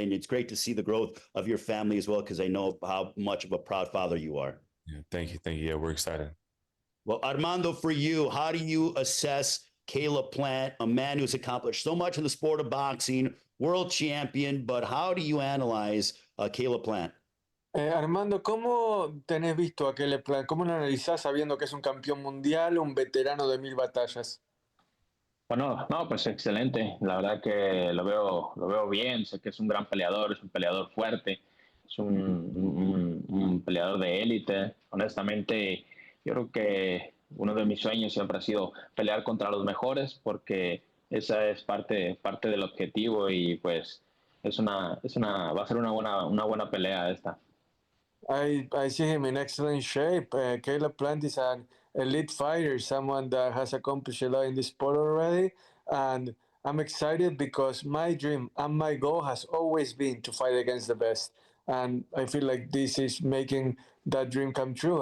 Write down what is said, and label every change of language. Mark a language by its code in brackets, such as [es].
[en] And it's great to see the growth of your family as well, because I know how much of a proud father you are. Yeah, thank you. Yeah, we're excited. Well, Armando, for you, how do you assess Caleb Plant, a man who's accomplished so much in the sport of boxing, world champion, but how do you analyze Caleb Plant? [es] Armando, ¿cómo tenés visto a Caleb Plant? ¿Cómo lo analizás sabiendo que es un campeón mundial, un veterano de 1000 batallas? Bueno, no, pues excelente. La verdad que lo veo bien. Sé que es un gran peleador, es un peleador fuerte, es un peleador de élite. Honestamente, yo creo que uno de mis sueños siempre ha sido pelear contra los mejores, porque esa es parte del objetivo, y pues va a ser una buena pelea esta. [en] I see him in excellent shape. Caleb Plant is an elite fighter, someone that has accomplished a lot in this sport already. And I'm excited because my dream and my goal has always been to fight against the best. And I feel like this is making that dream come true.